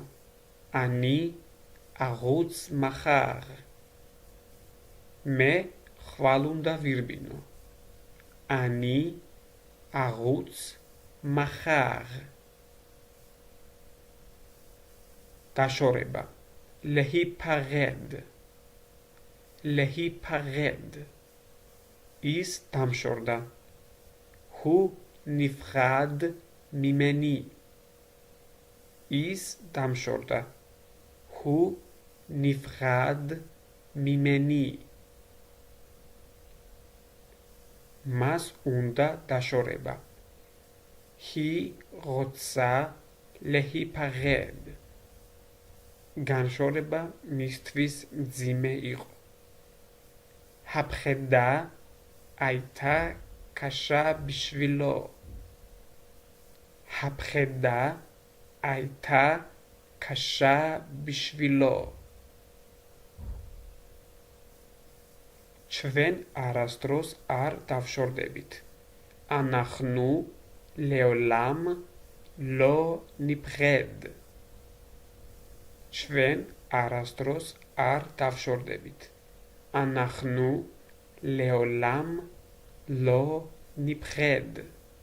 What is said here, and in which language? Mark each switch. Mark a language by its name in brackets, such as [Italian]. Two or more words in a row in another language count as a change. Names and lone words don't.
[Hebrew] אני ארוץ מחר. [Georgian] მე ხვალ უნდა ვირბინო. [Hebrew] אני ארוץ מחר. [Georgian] დაშორება. [Hebrew] להיפרד. להיפרד. [Georgian] ის დამშორდა. [Hebrew] הוא נפרד ממני. [Georgian] ის დამშორდა. [Hebrew] הוא נפרד ממני. [Georgian] მას უნდა დაშორება. [Hebrew] היא רוצה להיפרד. [Georgian] განშორება მისთვის მძიმე იყო. [Hebrew] הפחדה הייתה קשה בשבילו. הפחדה הייתה קשה בשבילו. [Georgian] ჩვენ არასდროს არ დავშორდებით. [Hebrew] אנחנו לעולם לא ניפרד. [Georgian] ჩვენ არასდროს არ დავშორდებით. [Hebrew] אנחנו לעולם לא ניפרד.